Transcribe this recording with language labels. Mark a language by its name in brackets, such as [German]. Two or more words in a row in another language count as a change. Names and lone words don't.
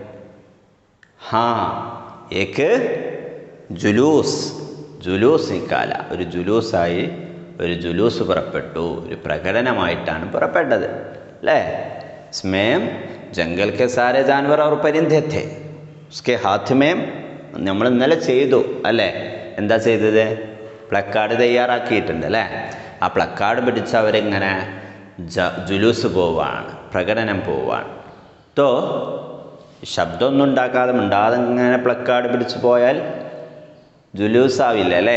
[Hindi] एक जुलूस निकाला [Malayalam] ഒരു ജുലൂസായി ഒരു ജുലൂസ് പുറപ്പെട്ടു, ഒരു പ്രകടനമായിട്ടാണ് പുറപ്പെട്ടത് അല്ലേ. [Hindi] इसमें जंगल के सारे जानवर और परिंदे थे उसके हाथ में [Malayalam] നമ്മൾ ഇന്നലെ ചെയ്തു അല്ലേ. എന്താ ചെയ്തത്? പ്ലക്കാർഡ് തയ്യാറാക്കിയിട്ടുണ്ട് അല്ലേ. ആ പ്ലക്കാർഡ് പിടിച്ച് അവരിങ്ങനെ ജുലൂസ് പോവാണ്, പ്രകടനം പോവാണ്. തോ ശബ്ദമൊന്നും ഉണ്ടാക്കാതെ മിണ്ടാതെ ഇങ്ങനെ പ്ലക്കാർഡ് പിടിച്ച് പോയാൽ ജുലൂസാവില്ല അല്ലേ.